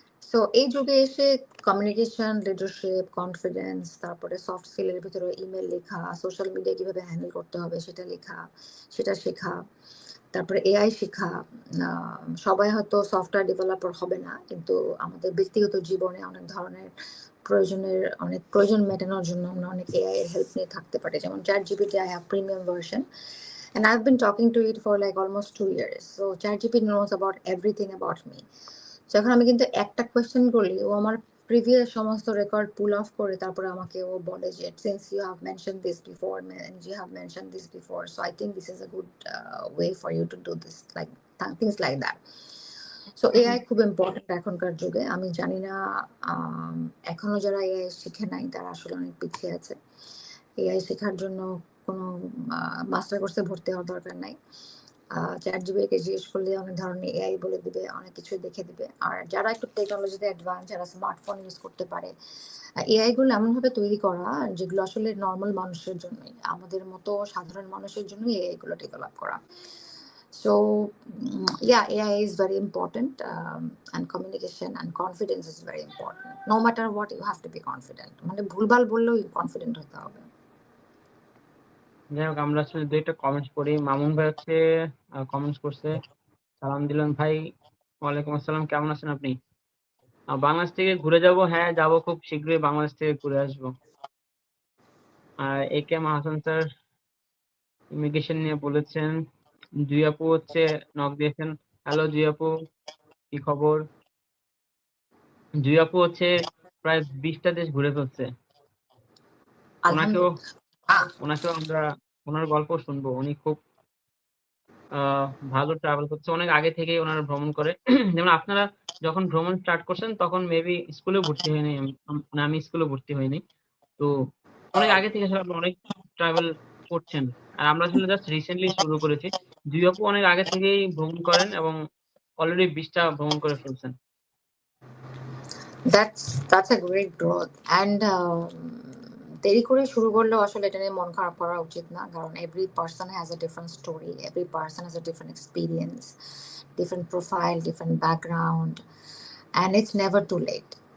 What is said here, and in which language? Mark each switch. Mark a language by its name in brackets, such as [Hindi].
[Bangla] So এই যুগে এসে কমিউনিকেশন, লিডারশিপ, কনফিডেন্স, তারপরে সফট স্কিলের ভিতরে ইমেল লেখা, সোশ্যাল মিডিয়া কিভাবে হ্যান্ডেল করতে হবে সেটা লেখা, সেটা শেখা, তারপরে এআই শেখা। সবাই হয়তো সফটওয়্যার ডেভেলপার হবে না, কিন্তু আমাদের ব্যক্তিগত জীবনে অনেক ধরনের অনেক প্রয়োজন মেটানোর জন্য আমরা অনেক এআই এর হেল্প নিয়ে থাকতে পারি। [English] যেমন ChatGPT, I have premium version and I've been talking to it for like almost 2 years. So ChatGPT knows about everything about me. So [Bangla] এখন আমি কিন্তু একটা কোয়েশ্চেন করলে ও আমার প্রিভিয়াস সমস্ত রেকর্ড পুল অফ করে তারপরে আমাকে ও বলে যে [English] Since you have mention this before and you have mention this before, so I think this is a good way for you to do this, like things like that. [Bangla] So AI খুব important এখনকার যুগে। আমি জানি না এখনো যারা AI শিখে নাই তারা আসলে অনেক পিছিয়ে আছে। এআই শেখার জন্য কোনো মাস্টার কোর্সে ভর্তি হওয়ার দরকার নাই। ChatGPT-কে জিজ্ঞেস করলে অনেক ধরনের এআই বলে দিবে, অনেক কিছু দেখে দিবে। আর যারা একটু টেকনোলজিতে অ্যাডভান্স, যারা স্মার্টফোন ইউজ করতে পারে, এআই গুলো এমনভাবে তৈরি করা যেগুলো আসলে নর্মাল মানুষের জন্যই, আমাদের মতো সাধারণ মানুষের জন্যই এআই গুলো ডেভেলপ করা। [English] So yeah, AI is very important, and communication and confidence is very important. No matter what, you have to be confident. [Bangla] মানে ভুলভাল বললেও কনফিডেন্ট হতে হবে। যাই হোক, আমরা আসলে দুইটা কমেন্টস পড়ি। মামুন ভাই হচ্ছে কমেন্টস করছে, সালাম দিলেন ভাই। ওয়ালাইকুম আসসালাম, কেমন আছেন আপনি? বাংলাদেশ থেকে ঘুরে যাব, হ্যাঁ যাব, খুব শীঘ্রই বাংলাদেশ থেকে ঘুরে আসবো। আর একে এম হাসান স্যার ইমিগ্রেশন নিয়ে বলেছেন। জুই আপু হচ্ছে নক দিয়েছেন, হ্যালো জুই আপু, কি খবর? জুই আপু হচ্ছে প্রায় 20টা দেশ ঘুরে ফেলছে। ওনাকেও আলহামদুলিল্লাহ। আমরা ওনার গল্প শুনবো। উনি খুব ভালো ট্রাভেল করছে, অনেক আগে থেকেই ওনারা ভ্রমণ করে। যেমন আপনারা যখন ভ্রমণ স্টার্ট করছেন তখন মেবি স্কুলে ভর্তি হয়নি, মানে আমি স্কুলে ভর্তি হইনি। তো অনেক আগে থেকে আসলে আপনারা অনেক ট্রাভেল করছেন, আর আমরা আসলে জাস্ট রিসেন্টলি শুরু করেছি। দুই আপু অনেক আগে থেকেই ভ্রমণ করেন এবং অলরেডি 20টা ভ্রমণ করে ফেলছেন। [English] That's a great growth and [Bangla] দেরি করে শুরু করলেও আসলে এটা নিয়ে মন খারাপ করা উচিত না, কারণ [English] every person has a different story, every person has a different experience, different profile, different background, and it's never too late.